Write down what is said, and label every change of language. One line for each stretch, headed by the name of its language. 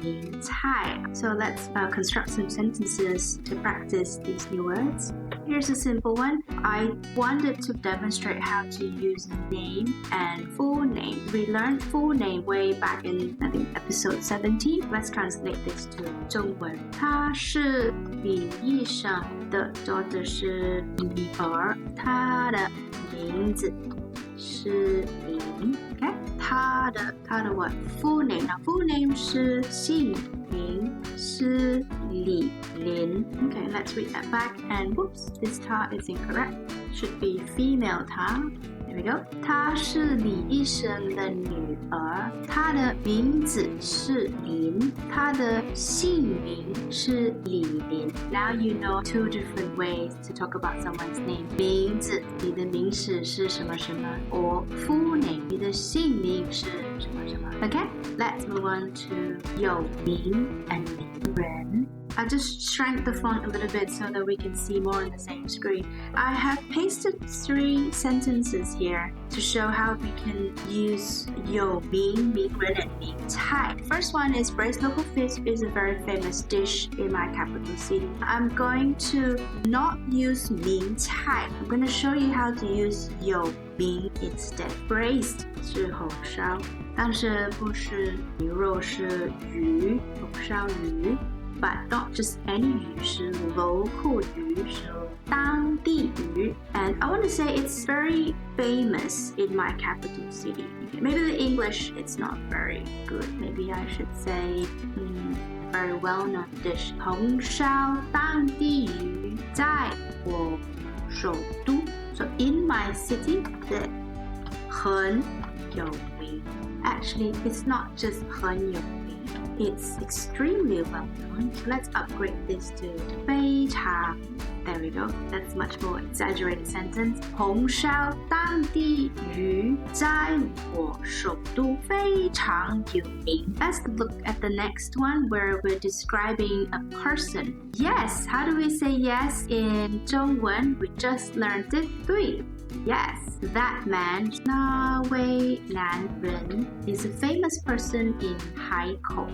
Chinese: 名菜.
English: So let's construct some sentences to practice these new words. Here's a simple one. I wanted to demonstrate how to use name and full name. We learned full name way back in, I think, episode 17. Let's translate this to 中文.
Chinese: 她是李医生的
English: daughter
Chinese: 是女儿，她的名字是林。
English: Okay?
Chinese: 她的
English: what? Full name. Now full name
Chinese: 是姓名是李林。
English: Okay, let's read that back. And whoops, this 她 is incorrect. Should be female 她。 There we go.
Chinese: 她是李医生的女儿，她的名字是林，她的姓名是李林。
English: Now you know 2 different ways to talk about someone's name.
Chinese: 名字，你的名字是什么什么
English: or full name,
Chinese: 你的姓名是什么什么。
English: Okay, let's move on to 有名 and 名人。 I just shrank the font a little bit so that we can see more on the same screen. I have pasted 3 sentences here to show how we can use 有名, 名人 and 名菜. The first one is braised local fish is a very famous dish in my capital city. I'm going to not use 名菜. I'm going to show you how to use 有名 instead.
Chinese: Braised 是红烧，但是不是牛肉，是鱼，红烧鱼。
English: but not just any 鱼, 是 local 鱼,
Chinese: 是当地鱼.
English: And I want to say it's very famous in my capital city. Maybe the English, it's not very good. Maybe I should say very well-known dish.
Chinese: 红烧当地鱼在我首都.
English: So in my city, the
Chinese: 很有名.
English: Actually, it's not just
Chinese: 很有名.
English: It's extremely well-known. So let's upgrade this to 非常. There we go. That's much more exaggerated sentence.
Chinese: 红烧当地鱼在我首都非常有名.
English: Let's look at the next one where we're describing a person. Yes, how do we say yes in 中文? We just learned it. 对. Yes, that man,
Chinese: 那位男人
English: is a famous person in 海口.